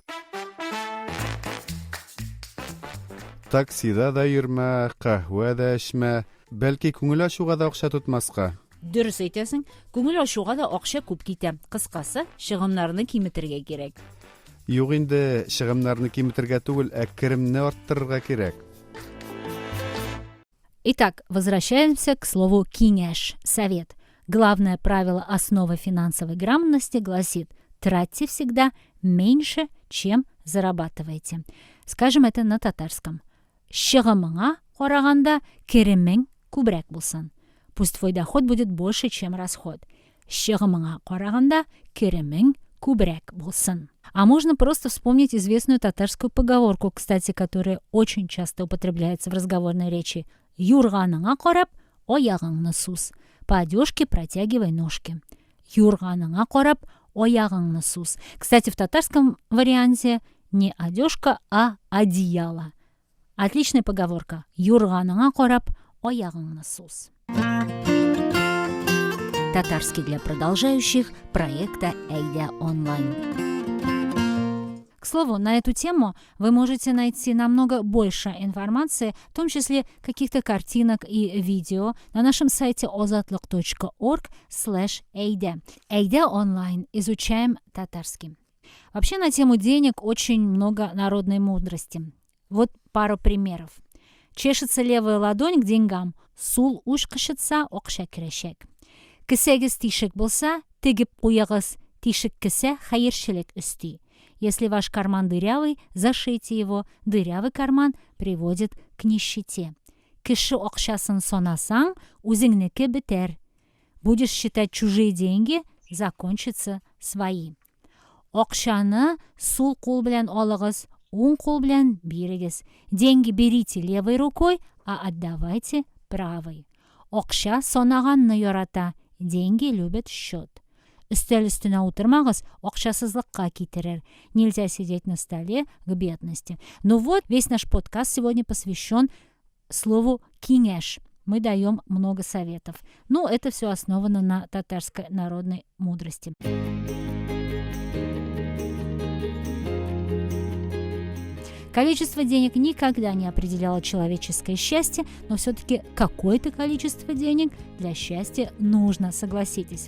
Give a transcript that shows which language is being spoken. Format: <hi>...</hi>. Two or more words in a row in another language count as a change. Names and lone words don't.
<tt>Таксида да йөрмә, каһвә дә эчмә. Бәлки күңел ачуга да акча тотмаска. Дөрес әйтәсең, күңел ачуга да акча күп китә. Кыскасы, шығымнарны киметергә кирәк. Юк инде, чыгымнарны киметергә түгел, ә керемне арттырырга кирәк.</tt> <ru>Итак, возвращаемся к слову кеңеш, совет. Главное правило основы финансовой грамотности гласит: тратьте всегда меньше, чем зарабатываете. Скажем это на татарском.</ru> <tt>Шығымыңа караганда керемең күбрәк булсын.</tt> <ru>Пусть твой доход будет больше, чем расход.</ru> <tt>Шығымыңа караганда керемең күбрәк булсын.</tt> <ru>А можно просто вспомнить известную татарскую поговорку, кстати, которая очень часто употребляется в разговорной речи.</ru> <tt>Юрганыңа карап, аягыңны сус.</tt> <ru>По одежке протягивай ножки.</ru> <tt>Юрганыңа карап, аягыңны сус.</tt> <ru>Кстати, в татарском варианте не одежка, а одеяло. Отличная поговорка. Юрганыңа карап, аягыңны сус. Татарский для продолжающих проекта «Эйда онлайн». К слову, на эту тему вы можете найти намного больше информации, в том числе каких-то картинок и видео на нашем сайте ozatlyk.org/эйда. «Эйда онлайн. Изучаем татарский». Вообще на тему денег очень много народной мудрости. Вот пару примеров. Чешется левая ладонь к деньгам.</ru> <tt>Сул уш кышытса, акча керәчәк. Кесәгез тишек булса, тегеп куягыз. Тишек кесә хәерчелек өсти.</tt> <ru>Если ваш карман дырявый, зашейте его. Дырявый карман приводит к нищете.</ru> <tt>Кеше акчасын санасаң, үзеңнеке бетәр.</tt> <ru>Будешь считать чужие деньги, закончатся свои.</ru> <tt>Акчаны сул кул белән алыгыз, оң кул белән бирегез.</tt> <ru>Деньги берите левой рукой, а отдавайте правый.</ru> <tt>Окша санаганны ярата,</tt> <ru>деньги любят счет.</ru> <tt>Өстәл өстенә утырмагыз, акчасызлыкка китерер.</tt> <ru>Нельзя сидеть на столе к бедности. Ну вот, весь наш подкаст сегодня посвящен слову «кинеш». Мы даем много советов. Но это все основано на татарской народной мудрости. Количество денег никогда не определяло человеческое счастье, но все-таки какое-то количество денег для счастья нужно, согласитесь.</ru>